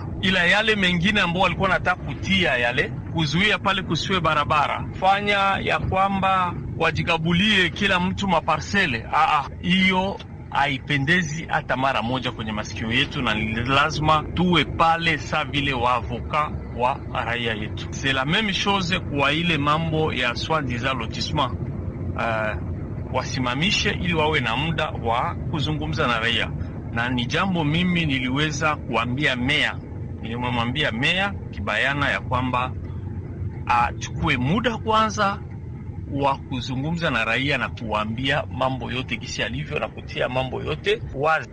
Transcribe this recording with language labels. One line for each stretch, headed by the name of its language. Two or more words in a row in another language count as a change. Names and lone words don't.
Swahili: Ila yale mengine ambao walikuwa nataka kutia yale kuzuia pale kusiwe barabara, fanya ya kwamba wajikabulie kila mtu maparsele, hiyo haipendezi hata mara moja kwenye masikio yetu, na lazima tuwe pale sa vile waavoka wa raia yetu.
French: C'est la même chose
Swahili: kwa ile mambo ya
French: soi-disant lotissement,
Swahili: wasimamishe ili wawe na muda wa kuzungumza na raia. Na ni jambo mimi niliweza kuambia meya, nilimwambia meya kibayana ya kwamba achukue muda kwanza wa kuzungumza na raia na kuambia mambo yote kisi alivyo na kutia mambo yote wazi.